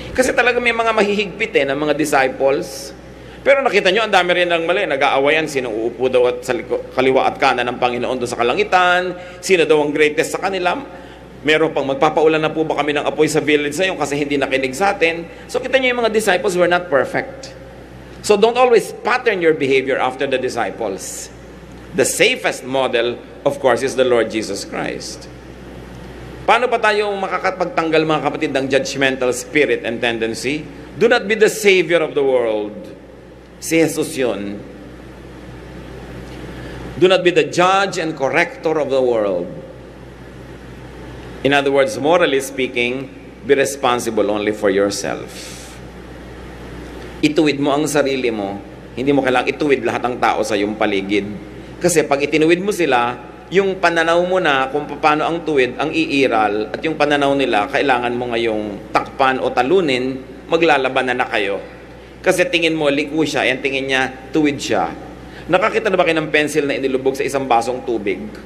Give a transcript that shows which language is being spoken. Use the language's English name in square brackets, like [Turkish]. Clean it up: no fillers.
[Filipino] Kasi talaga may mga mahihigpit ng mga disciples. Pero nakita nyo, ang dami rin ng mali. Nag-aawayan, sino uupo daw at sa kaliwa at kanan ng Panginoon doon sa kalangitan, sino daw ang greatest sa kanila. Meron pang magpapaulan na po ba kami ng apoy sa village sa iyo kasi hindi nakinig sa atin. So kita nyo yung mga [English] disciples were not perfect. So don't always pattern your behavior after the disciples. The safest model, of course, is the Lord Jesus Christ. [Filipino] Paano pa tayo makakapagtanggal, mga kapatid, ng [English] judgmental spirit and tendency? Do not be the savior of the world. [Filipino] Si Jesus yun. [English] Do not be the judge and corrector of the world. In other words, morally speaking, be responsible only for yourself. [Filipino] Ituwid mo ang sarili mo. Hindi mo kailangang ituwid lahat ng tao sa iyong paligid. Kasi pag itinuwid mo sila, yung pananaw mo na kung paano ang tuwid, ang iiral, at yung pananaw nila, kailangan mo ngayong takpan o talunin, maglalaban na kayo. Kasi tingin mo, liko siya, yan tingin niya, tuwid siya. Nakakita na ba kayo ng pencil na inilubog sa isang basong tubig?